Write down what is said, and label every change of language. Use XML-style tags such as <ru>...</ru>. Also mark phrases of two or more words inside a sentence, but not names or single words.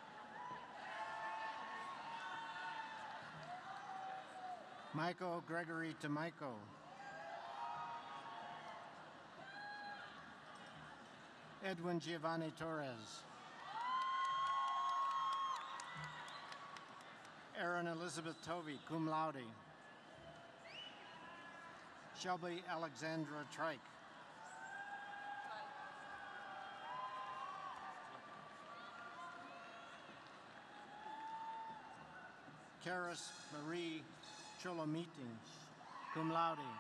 <en>Michael Gregory Tamaiko. Edwin Giovanni Torres. Erin Elizabeth Tovey,</en> <la>cum laude.</la> <en>Shelby Alexandra Trike. Karis Marie Cholomitins,</en> <la>cum laude.</la>